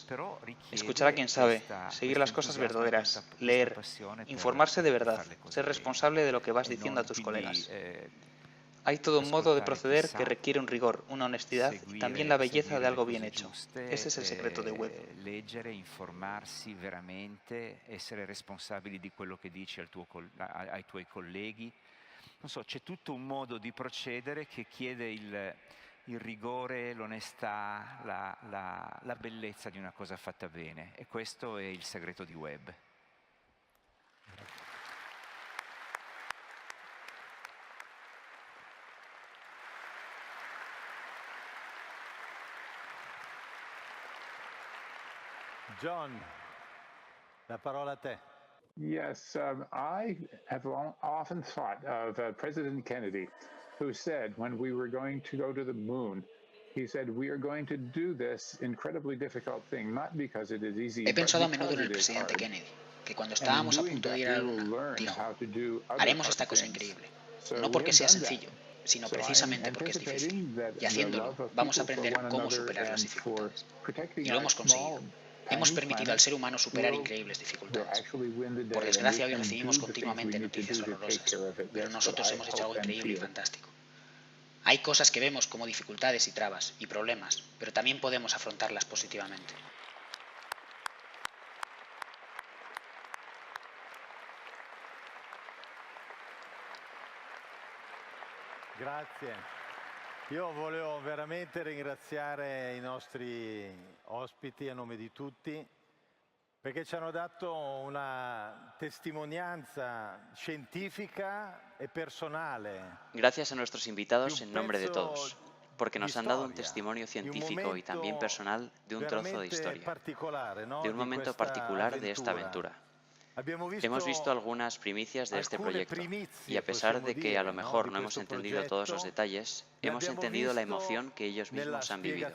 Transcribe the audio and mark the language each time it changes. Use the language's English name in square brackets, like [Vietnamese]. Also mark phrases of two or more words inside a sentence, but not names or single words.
[Spanish] Escuchar a quien sabe, seguir las cosas verdaderas, leer, informarse de verdad, ser responsable de lo que vas diciendo a tus colegas. Hay todo un modo de proceder que requiere un rigor, una honestidad y también la belleza de algo bien hecho. Ese es el secreto de Web. [Italian] Leggere, informarsi veramente, essere responsabili di quello che dici ai tuoi colleghi. Non so, c'è tutto un modo di procedere che chiede il rigore, l'onestà, la bellezza di una cosa fatta bene. E questo è il segreto di Web. John, la parola a te. [English] Yes, I have often thought of President Kennedy, who said when we were going to go to the moon, he said, we are going to do this incredibly difficult thing, not because it is easy, [Spanish] He pensado a menudo en el presidente Kennedy, que cuando estábamos a punto de ir a la Luna, dijo, haremos esta cosa increíble, no porque sea sencillo, sino precisamente porque es difícil. Y haciéndolo, vamos a aprender cómo superar las dificultades. Y lo hemos conseguido. Hemos permitido al ser humano superar increíbles dificultades. Por desgracia, hoy recibimos continuamente noticias horrorosas, pero nosotros hemos hecho algo increíble y fantástico. Hay cosas que vemos como dificultades y trabas y problemas, pero también podemos afrontarlas positivamente. [Italian] Grazie. Io volevo veramente ringraziare i nostri ospiti a nome di tutti Perché ci hanno dato una testimonianza científica e personale. [Spanish] Gracias a nuestros invitados en nombre de todos, porque nos han dado un testimonio científico y también personal de un trozo de historia, de un momento particular de esta aventura. Hemos visto algunas primicias de este proyecto y a pesar de que a lo mejor no hemos entendido todos los detalles, hemos entendido la emoción que ellos mismos han vivido.